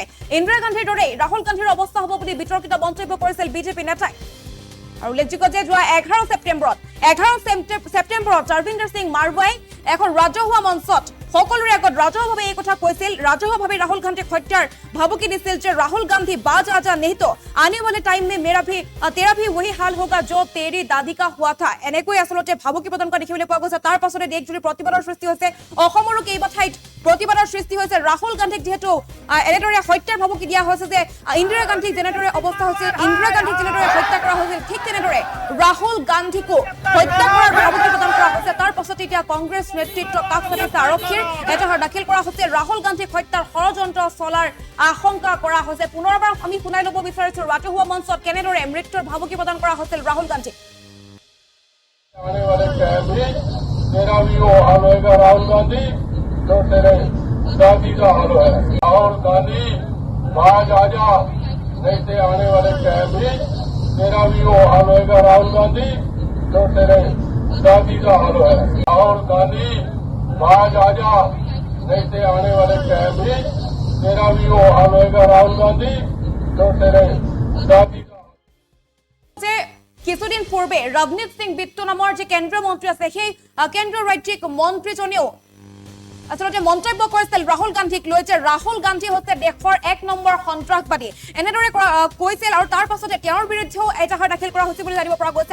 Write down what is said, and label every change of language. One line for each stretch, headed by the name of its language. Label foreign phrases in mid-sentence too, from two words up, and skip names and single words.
Assamese: ইন্দিৰা গান্ধীৰ দৰে ৰাহুল গান্ধীৰ অৱস্থা হ'ব বুলি বিতৰ্কিত মন্তব্য কৰিছিল বিজেপি নেতাই। আৰু উল্লেখযোগ্য যে যোৱা 11 ছেপ্টেম্বৰত তৰবিন্দৰ সিং মাৰৱাই এখন ৰাজহুৱা মঞ্চত সকলোৰে আগত ৰাজহুৱাভাৱে এই কথা কৈছিল, ৰাজহুৱাভাৱে ৰাহুল গান্ধীক হত্যাৰ ভাবুকি দিছিল যে ৰাহুল গান্ধী বাজ
Hindi: आ जा नहीं तो आने वाले टाइम में तेरा भी वही हाल होगा जो तेरी दादी का हुआ था।
Assamese: এনেকৈ আসলতে ভাবুকি প্ৰদান কৰা দেখিবলৈ পোৱা গৈছে। তাৰ পাছতে দেশজুৰি প্ৰতিবাদৰ সৃষ্টি হৈছে। অসমৰো কেইবা ঠাইত প্ৰতিবাদৰ সৃষ্টি হৈছে। ৰাহুল গান্ধীক যিহেতু এনেদৰে হত্যাৰ ভাবুকি দিয়া হৈছে যে ইন্দিৰা গান্ধীক যেনেদৰে অৱস্থা হৈছিল, ইন্দিৰা গান্ধীক যেনেদৰে হত্যা কৰা হৈছিল ঠিক তেনেদৰে ৰাহুল গান্ধীকো হত্যা কৰাৰ ভাবুকি প্ৰদান কৰা হৈছে। তাৰ পাছতে এতিয়া কংগ্ৰেছ নেতৃত্ব কাষ চাপিছে আৰক্ষীৰ এজাহাৰ দাখিল কৰা হৈছে। ৰাহুল গান্ধীক হত্যাৰ ষড়যন্ত্ৰ চলাৰ আশংকা কৰা হৈছে। পুনৰবাৰ আমি শুনাই ল'ব বিচাৰিছো ৰাজহুৱা মঞ্চত কেনেদৰে মৃত্যুৰ ভাবুকি প্ৰদান কৰা হৈছিল ৰাহুল গান্ধীক।
Hindi: तेरा भी वो हाल होगा राहुल गांधी जो तेरे दादी का हाल है। राहुल गांधी बाज आ जा नहीं तो आने वाले टाइम में तेरा भी वो हाल होगा राहुल गांधी जो तेरे दादी का हाल है। राहुल गांधी बाज आ जा नहीं तो आने वाले टाइम में तेरा भी वो हाल होगा राहुल गांधी जो तेरे दादी का।
Assamese: কিছুদিন পূৰ্বে ৰৱনীত সিং বিট্টু নামৰ যে কেন্দ্ৰীয় মন্ত্ৰী আছে সেই কেন্দ্ৰীয় ৰাজ্যিক মন্ত্ৰীজনেও আসলতে মন্তব্য কৰিছিল ৰাহুল গান্ধীক লৈ যে ৰাহুল গান্ধী হৈছে দেশৰ 1 নম্বৰ সন্ত্ৰাসবাদী এনেদৰে কৈছিল। আৰু তাৰ পাছতে তেওঁৰ বিৰুদ্ধেও এজাহাৰ দাখিল কৰা হৈছে বুলি জানিব পৰা গৈছে।